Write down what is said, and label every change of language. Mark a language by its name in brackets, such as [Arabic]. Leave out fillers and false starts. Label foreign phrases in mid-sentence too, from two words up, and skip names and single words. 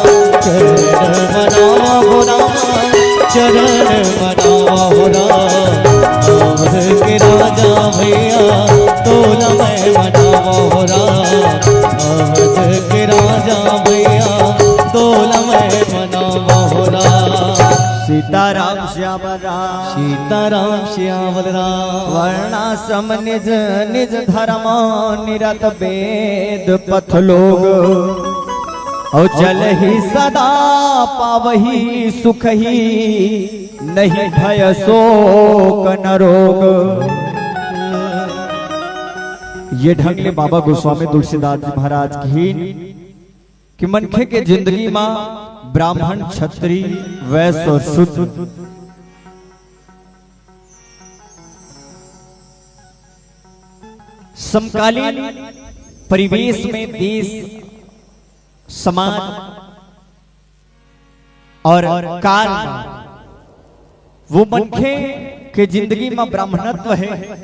[Chhattisgarhi] चरण मनावा हो राम, चरण मनावा हो राम। अवध के राजा भैया तोला मैं मनावा हो राम। अवध के राजा भैया तोला मैं मनावा हो राम। सीताराम श्यावर राम, सीताराम श्यावर राम। [Awadhi] वर्णाश्रम निज निज धर्म निरत वेद पथ लोग, और जल ही सदा पावही सुख ही, नहीं भय शोक न रोग। [Chhattisgarhi] ये ढंग ले बाबा गोस्वामी तुलसीदास जी महाराज की कि मनखे के जिंदगी में ब्राह्मण क्षत्रिय वैश्य और शूद्र समकालीन परिवेश में देश समाज और काल वो मनखे के जिंदगी में ब्राह्मणत्व है।